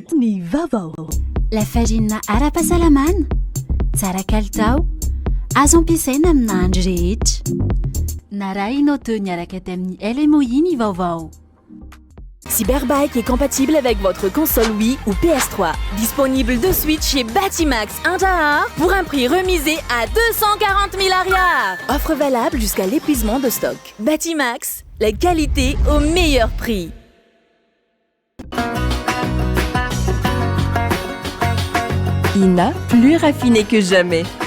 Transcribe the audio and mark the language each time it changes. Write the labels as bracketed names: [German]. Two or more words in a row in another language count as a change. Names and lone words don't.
[Malagasy] Ni Vavao. [French] La farine [Malagasy] ara-pahasalamana, tsara kalitao, azo ampiasaina amina andro rehetra. Narahinao teo niaraka tamin'ny LMOI ny vaovao. [French] Cyberbike est compatible avec votre console Wii ou PS3. Disponible de suite chez Batimax Intaha pour un prix remisé à 240 000 arias. Offre valable jusqu'à l'épuisement de stock. Batimax, la qualité au meilleur prix. INA, plus raffiné que jamais.